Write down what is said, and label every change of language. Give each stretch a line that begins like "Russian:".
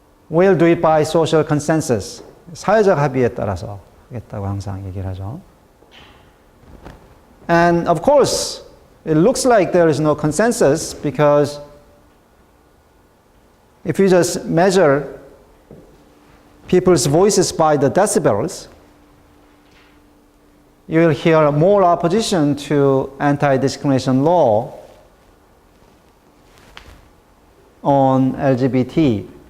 English: We'll do it by social consensus.
Korean: 사회적 합의에 따라서 하겠다고 항상 얘기를 하죠.
English: And of course, it looks like there is no consensus because if you just measure people's voices by the decibels, you will hear more opposition to anti-discrimination law on LGBT.